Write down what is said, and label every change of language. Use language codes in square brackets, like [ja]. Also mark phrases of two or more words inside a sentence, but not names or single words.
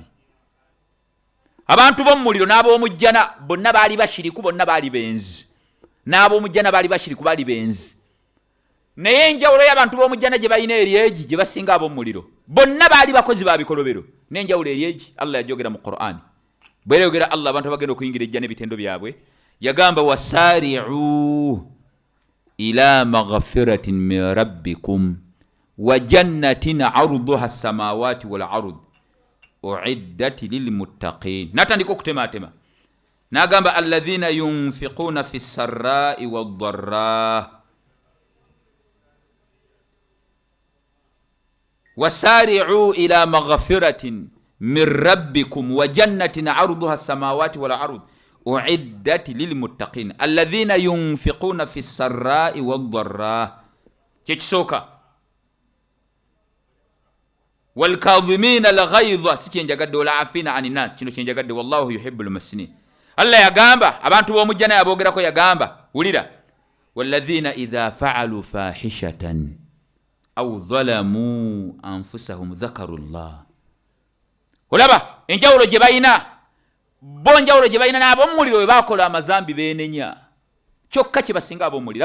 [lg] Abantu b'omuliro n'ab'omujjana bonna baali bashiriku, bonna baali benzi. N'ab'omujjana baali bashiriku, baali benzi. Naye enjawulo y'abantu b'omujjana gye balina eri egi, gye basinga ab'omuliro, bonna baali bakozi ba bikolobero. N'enjawulo eri egi Allah yajogera mu Qur'ani. Bwe yayogera Allah abantu abagenda okuyingira ejjana ebitendo byabwe, yagamba [ar] وسارعوا إلى مغفرة من ربكم وجنة عرضها السماوات والأرض أعدت للمتقين. [lg] Natandika okutematema n'agamba [ar] الذين ينفقون في السراء والضراء وسارعوا إلى مغفرة من ربكم وجنة عرضها السماوات والأرض أعدت للمتقين الذين ينفقون في السراء والضراء kisoka والكاظمين الغيظ sikyenjagadde والعافين عن الناس [lg] kino kyenjagadde [ar] والله يحب المحسنين. [lg] Allah yagamba abantu b'omujjana yabogerako yagamba wulira [ar] والذين إذا فعلوا فاحشة أو ظلموا أنفسهم ذكروا الله. [lg] Olaba enjawulo gye balina bo njawulo gye balina n'ab'omuliro bwe bakola amazambi beenenya kyokka kye basinga ab'omuliro.